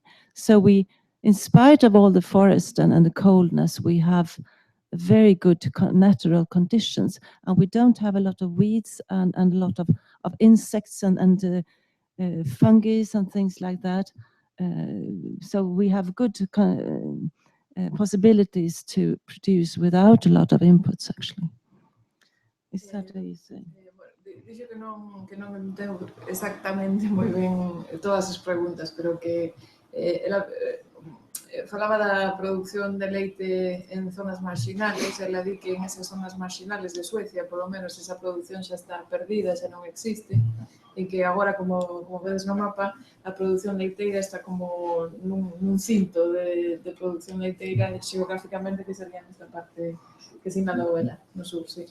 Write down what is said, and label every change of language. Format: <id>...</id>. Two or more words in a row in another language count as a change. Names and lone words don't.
<en>So in spite of all the forest and the coldness, we have very good natural conditions, and we don't have a lot of weeds and a lot of insects and fungi and things like that. So we have good possibilities to produce without a lot of inputs, actually. Is that what you say?</en> <gl>Dixo que non entendo exactamente moi ben todas as preguntas, pero que ela falaba da produción de leite en zonas marginales. Ela di que en esas zonas marginales de Suecia, polo menos, esa produción xa está perdida, xa non existe, e que agora, como vedes no mapa, a produción leiteira está como nun cinto de produción leiteira xeográficamente, que sería nesta parte que sinalou ela, no sur, sí.</gl>